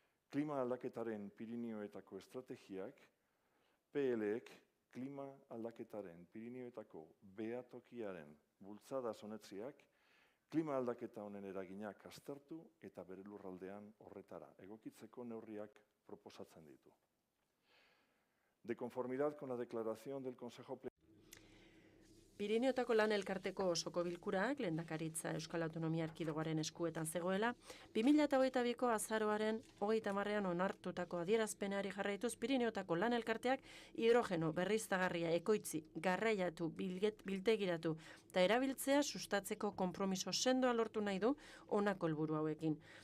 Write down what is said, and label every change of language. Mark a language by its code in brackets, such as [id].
[eu] Klima aldaketaren Pirineoetako estrategiak, PL-ek klima aldaketaren Pirinioetako behatokiaren bultzada sonetziak, klima aldaketa honen eraginak aztertu eta bere lurraldean horretara egokitzeko neurriak proposatzen ditu. [es] De conformidad con la declaración del Consejo [eu] Pirineotako lan elkarteko osoko bilkurak, lehendakaritza Euskal Autonomia Erkidegoaren eskuetan zegoela, 2022ko azaroaren 30ean onartutako adierazpenari jarraituz Pirineotako lan elkarteak hidrogeno berriztagarria ekoitzi, garraiatu, biltegiratu eta erabiltzea sustatzeko konpromiso sendoa lortu nahi du honako helburu hauekin.